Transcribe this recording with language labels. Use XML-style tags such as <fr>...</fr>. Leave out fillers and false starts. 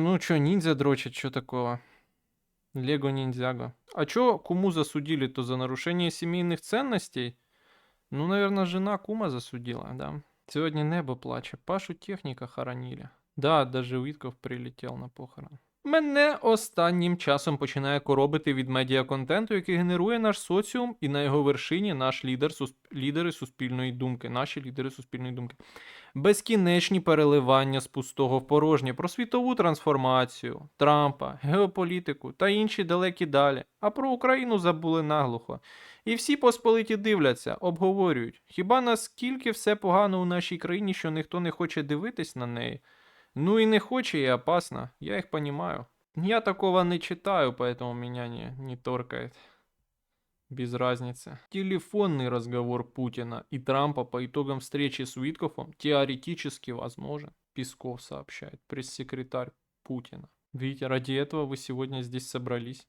<ru>Ну чё, ниндзя дрочит, что такого? Лего ниндзяго. А чё куму засудили? То за нарушение семейных ценностей? Ну, наверное, жена кума засудила, да. Сегодня небо</ru> <uk>плаче.</uk> <ru>Пашу техника хоронили. Да, даже Уитков прилетел на похорон.</ru> <uk>Мене останнім часом починає коробити від медіаконтенту, який генерує наш соціум, і на його вершині наш лідери суспільної думки. Наші лідери суспільної думки. Безкінечні переливання з пустого в порожнє про світову трансформацію, Трампа, геополітику та інші далекі далі. А про Україну забули наглухо. І всі посполиті дивляться, обговорюють. Хіба наскільки все погано у нашій країні, що ніхто не хоче дивитись на неї?</uk> <ru>Ну и</ru> <uk>не хоче,</uk> <ru>и опасно. Я их понимаю. Я такого не читаю, поэтому меня не торкает. Без разницы. Телефонный разговор Путина и Трампа по итогам встречи с Уиткофом теоретически возможен. Песков сообщает. Пресс-секретарь Путина. Видите, ради этого вы сегодня здесь собрались.</ru>